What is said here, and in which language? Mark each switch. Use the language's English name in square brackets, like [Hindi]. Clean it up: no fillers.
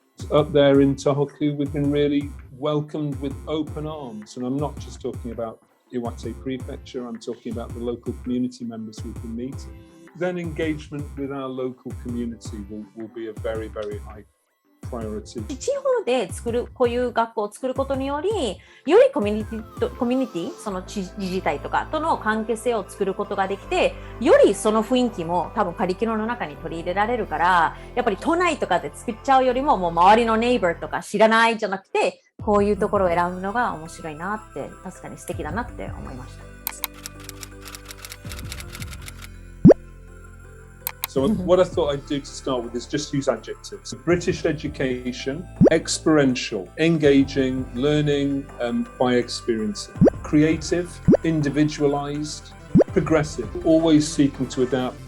[English] Up there in Tohoku, we've been really welcomed with open arms, and I'm not just talking about Iwate Prefecture, I'm talking about the local community members we've been meeting. Then engagement with our local community will be a very, very high priority. [Japanese] 地方でこういう学校を作ることにより、よりコミュニティ、その自治体とかとの関係性を作ることができて、よりその雰囲気も多分カリキュラムの中に取り入れられるから、やっぱり都内とかで作っちゃうよりも、もう周りのネイバーとか知らないじゃなくて、こういうところを選ぶのが面白いなって、確かに素敵だなって思いました。 [English] So what I thought I'd do to start with is just use adjectives. British education, experiential, engaging, learning by experiencing, creative, individualized, progressive, always seeking to adapt.